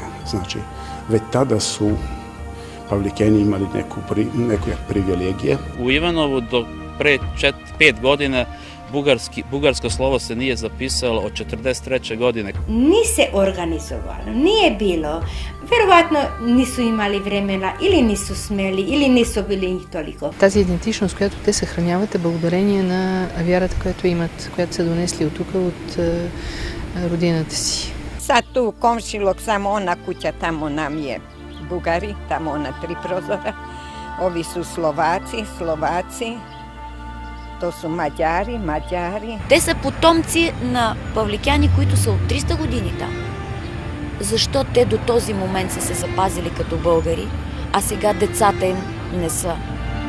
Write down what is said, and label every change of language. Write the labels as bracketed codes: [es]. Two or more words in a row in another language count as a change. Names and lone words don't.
[sr] Znači, već tada su Pavlikeni imali neke privilegije. U Ivanovu do pre 5 godina bugarsko slovo se nije zapisalo od 43. godine. Nije se organizovalo, nije bilo. Verovatno nisu imali vremena или nisu смели, или nisu bili njih toliko. [bg] Тази идентичност, която те съхраняват, е благодарение на вярата, която имат, която са донесли от тук, от родината си. [sr] Sad tu komšilog, samo ona kuća, tamo nam je Bugari, tamo ona 3 prozora. Ovi su Slovaci, to su Mađari. [bg] Те са потомци на павликяни, които са от 300 години там. Защо те до този момент са се запазили като българи, а сега децата им не са?